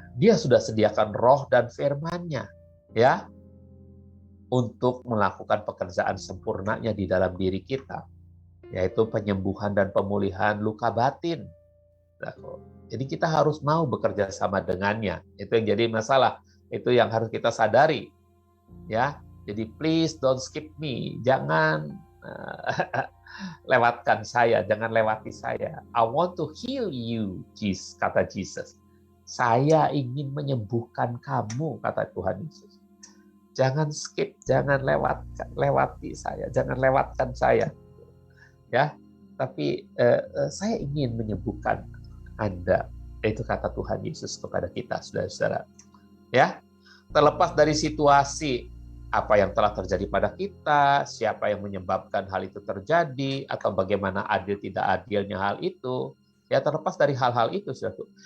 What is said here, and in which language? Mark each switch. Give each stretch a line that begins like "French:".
Indonesian: Dia sudah sediakan roh dan firman-Nya, ya, untuk melakukan pekerjaan sempurnanya di dalam diri kita, yaitu penyembuhan dan pemulihan luka batin. Jadi kita harus mau bekerja sama dengannya. Itu yang jadi masalah. Itu yang harus kita sadari. Ya, jadi
English: please don't skip me.
Indonesian: Jangan lewatkan saya, jangan lewati saya.
English: I want to heal you,
Indonesian: kata Jesus. Saya ingin menyembuhkan kamu, kata Tuhan Yesus. Jangan skip, jangan lewati saya, jangan lewatkan saya. Ya, tapi saya ingin menyembuhkan Anda. Itu kata Tuhan Yesus kepada kita, saudara-saudara. Ya, terlepas dari situasi apa yang telah terjadi pada kita, siapa yang menyebabkan hal itu terjadi, atau bagaimana adil tidak adilnya hal itu, ya terlepas dari hal-hal itu, saudara.